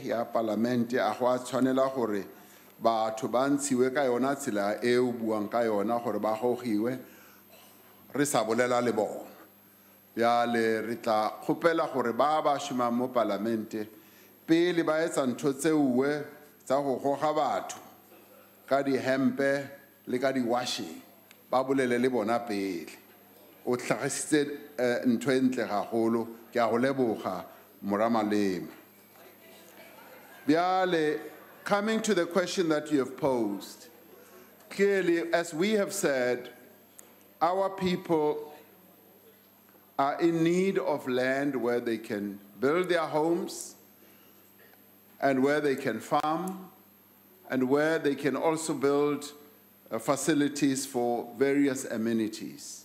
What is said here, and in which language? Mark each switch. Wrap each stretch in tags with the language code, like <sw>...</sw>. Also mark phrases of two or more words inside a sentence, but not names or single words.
<nso>ya parlamente a go a tshwanela gore batho ba ntshiwe ka yona tsela e o buang ka yona gore ba gogiwe re sa bolela le bona bjale re tla kgopela gore ba ba šomang mo parlamente pele ba etsa ntho tseuwe tsa go goga batho ka dihempe le ka di-washing ba bolele le bona pele o tlhagisitse ntho e ntle gagolo ke a go leboga Moramalema. Bjale,</nso> <en>coming to the question that you have posed, clearly, as we have said, our people are in need of land where they can build their homes and where they can farm and where they can also build facilities for various amenities.</en>